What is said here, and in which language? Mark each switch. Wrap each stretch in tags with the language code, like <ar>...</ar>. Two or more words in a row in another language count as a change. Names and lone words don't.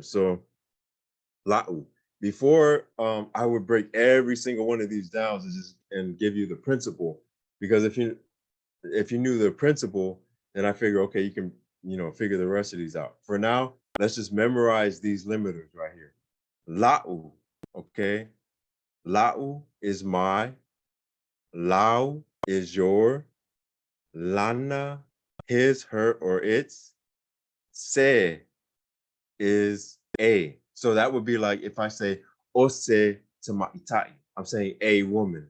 <en>So la'u. Before I would break every single one of these down and give you the principle, because if you knew the principle, then I figure, okay, you can figure the rest of these out. For now, let's just memorize these limiters right here. La'u, okay. La'u is my, lau is your, lana his, her, or its, se is a. So that would be like if I say ose to my itai, I'm saying a woman.</en>